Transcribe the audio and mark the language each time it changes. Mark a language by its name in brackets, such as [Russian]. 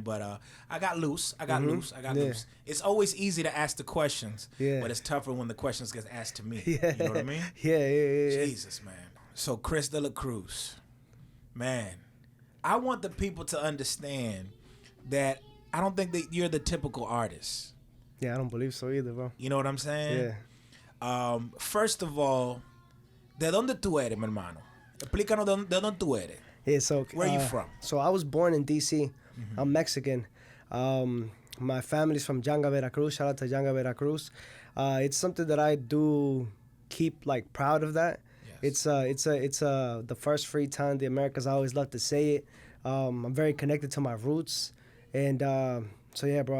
[English] But I got loose. I got loose. It's always easy to ask the questions, but it's tougher when the questions get asked to me. Yeah. You know what I mean? Yeah. Jesus, man. So Cruz de la Cruz, man, I want the people to understand that I don't think that you're the typical artist. Yeah, I don't believe so either, bro. You know what I'm saying? Yeah. First of all, [Spanish] ¿de dónde tú eres, mi hermano? Explícanos de dónde tú eres. [English] Yeah, so where are you from? So I was born in D.C. Mm-hmm. I'm Mexican. My family's from Janga, Veracruz. Shout out to Janga, Veracruz. It's something that I do keep like proud of that. Yes. It's the first free time the Americas. I always love to say it. I'm very connected to my roots, and so yeah, bro.